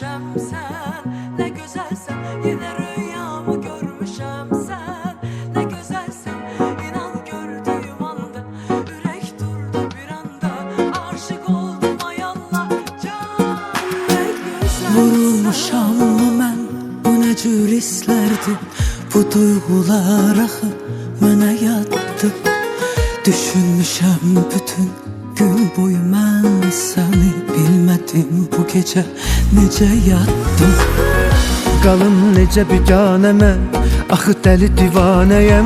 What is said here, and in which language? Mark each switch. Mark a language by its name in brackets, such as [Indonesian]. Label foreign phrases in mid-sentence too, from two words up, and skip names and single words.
[Turkish] sen, ne güzelsen. Yine rüyamı görmüşem sen, ne güzelsen. İnan gördüğüm anda yürek durdu bir anda. Aşık oldum ay Allah can, ne güzelsen. [Azerbaijani] Vurulmuşam mı mən, bu nə cür hisslərdir? Bu duyğular axı mənə yaddır. Düşünmüşəm bütün gün boyu mən səni, bilmədim bu gecə necə yatdım. Qalım necə biganə mən, axı dəli divanəyəm.